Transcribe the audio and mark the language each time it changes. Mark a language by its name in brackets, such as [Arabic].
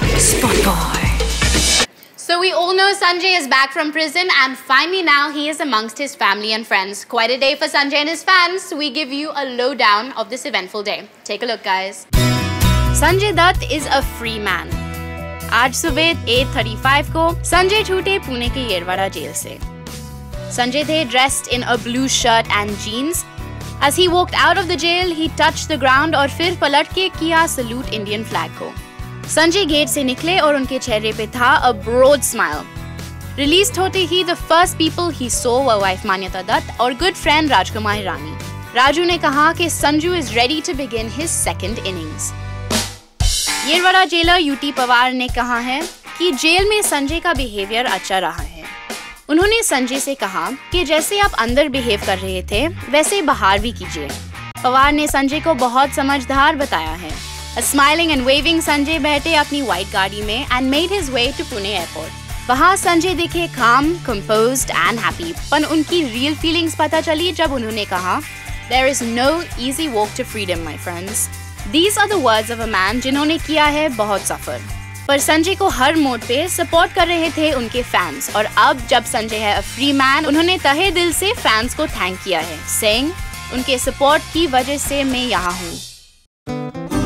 [English] Spot Boy. So we all know Sanjay is back from prison and finally now he is amongst his family and friends. Quite a day for Sanjay and his fans. We give you a lowdown of this eventful day. Take a look, guys. Sanjay Dutt is a free man. [Hindi] आज सुबह 8:35 को संजय छूटे पुणे के Yerwada jail से. [English] Sanjay [Hindi] थे [English] dressed in a blue shirt and jeans. As he walked out of the jail, he touched the ground [Hindi] और फिर पलट के किया [English] salute Indian flag [Hindi] को. संजय गेट से निकले और उनके चेहरे पे था [English] a broad smile. [Hindi] रिलीज होते ही [English] the first people he saw were wife Manyata Dutt [Hindi] और [English] good friend Rajkumar Hirani. [Hindi] राजू ने कहा कि Sanju [English] is ready to begin his second innings. [Hindi] Yerwada jailer UT Pawar ने कहा है कि जेल में संजय का बिहेवियर अच्छा रहा है. उन्होंने संजय से कहा कि जैसे आप अंदर बिहेव कर रहे थे वैसे बाहर भी कीजिए. पवार ने संजय को बहुत समझदार बताया है. [English] A smiling and waving Sanjay [Hindi] बैठे अपनी व्हाइट गाड़ी में [English] and made his way to Pune airport. [Hindi] वहाँ संजय दिखे [English] calm, composed and happy. [Hindi] पर उनकी [English] real feelings [Hindi] पता चली जब उन्होंने कहा, [English] "There is no easy walk to freedom, my friends." These are the words of a man [Hindi] जिन्होंने किया है बहुत सफर. पर संजय को हर मोड पे सपोर्ट कर रहे थे उनके फैंस और अब जब संजय है [English] a free man, [Hindi] उन्होंने तहे दिल से फैंस को थैंक किया है, [English] saying, [Hindi] "उनके सपोर्ट की वजह से मैं यहाँ हूँ."